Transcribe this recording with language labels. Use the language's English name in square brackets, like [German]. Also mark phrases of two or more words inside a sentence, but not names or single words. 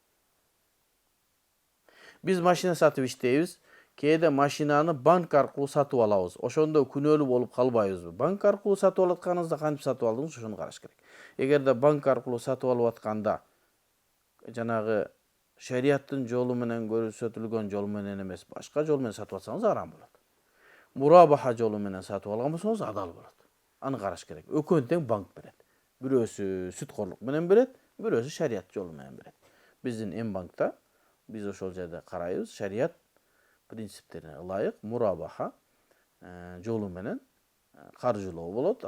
[Kyrgyz] Биз машина сатып иштейбиз. Кээде машинаны банк аркылуу сатып алабыз. Ошондо күнөөлүү болуп калбайбызбы? Банк аркылуу сатып алатканыңызда кантип сатып алдыңыз, ошону караш керек. Эгерде банк аркылуу сатып алып атканда жанагы şeriattın jolu menen көрсөтүлгөн жол менен эмес, башка жол менен сатып алсаңыз арам болот. Мурабаха жолу менен сатып алган болсоңуз адал болот. Аны караш керек. Экөөнү тең банк берет. Бирөөсү сүткорлук менен берет, бирөөсү шариат жолу менен берет. Биздин М-банкта биз ошол жерде карайбыз, шариат принциптерине ылайык мурабаха жолу менен каржылоо болот.